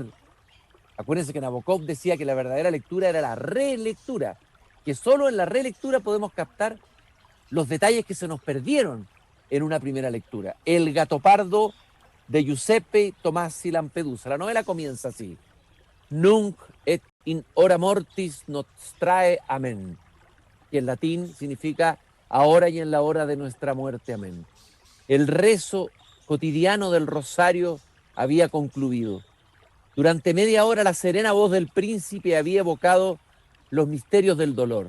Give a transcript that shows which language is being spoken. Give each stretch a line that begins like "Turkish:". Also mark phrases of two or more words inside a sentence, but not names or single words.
Spanish: Acuérdense que Nabokov decía que la verdadera lectura era la relectura, que solo en la relectura podemos captar los detalles que se nos perdieron en una primera lectura. El gato pardo de Giuseppe Tomasi Lampedusa. La novela comienza así.
Latin: Nunc et in hora mortis nostrae,
Spanish: amén, que en latín significa ahora y en la hora de nuestra muerte, amén. El rezo cotidiano del rosario había concluido. Durante media hora la serena voz del príncipe había evocado los misterios del dolor.